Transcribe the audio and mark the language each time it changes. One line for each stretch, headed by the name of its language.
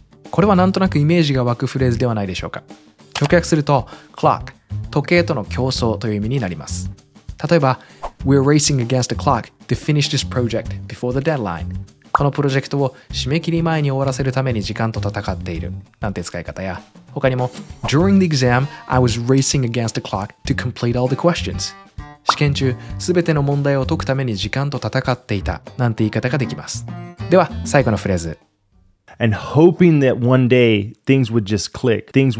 Japanese: これはなんとなくイメージが湧くフレーズではないでしょうか。直訳すると clock、時計との競争という意味になります。
English: 例えば We're racing against the clock to finish this project before the deadline.
Japanese: このプロジェクトを締め切り前に終わらせるために時間と戦っているなんて使い方や、他にも
English: During the exam, I was racing against the clock to complete all the questions.
Japanese: 試験中、すべての問題を解くために時間と戦っていたなんて言い方ができます。では、最後のフレーズ。
English: And hoping that one day things would just click.